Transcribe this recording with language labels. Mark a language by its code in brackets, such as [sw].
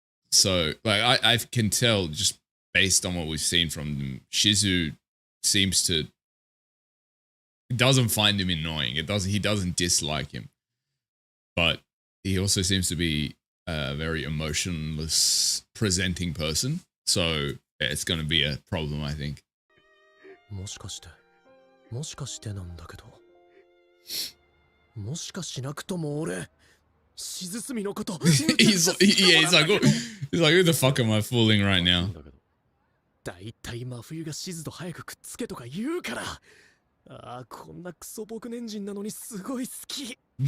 [en] So like I can tell just based on what we've seen from them, Shizu seems to doesn't find him annoying. He doesn't dislike him. But he also seems to be a very emotionless presenting person. So yeah, it's going to be a problem, I think. [ja] もしかしてなんだけど。もしかしなくとも俺、静隅のこと。 [en] he's like, who the fuck am I fooling right now? [ja] だいたい真冬が静と早くくっつけとか言うから。ああ、こんなクソ僕年人なのにすごい好き。